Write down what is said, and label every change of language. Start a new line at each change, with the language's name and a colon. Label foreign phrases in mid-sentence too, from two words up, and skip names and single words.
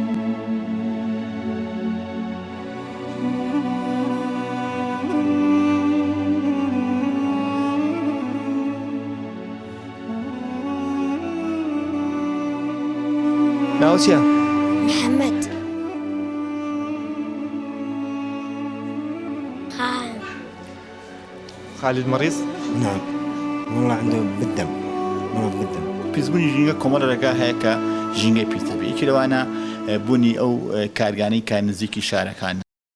Central Kurdish: ناو چییە؟ محەممەد
Arabic: خالد مەریض؟ نعم والله عنده بالدم مرض بالدم
Central Kurdish: پیسبوونی ژینگە کۆمەڵێکە هەیە کە ژینگەی پیسە بێ یەکی لەوانە بوونی ئەو کارگانەی کە نزیکی شارەکان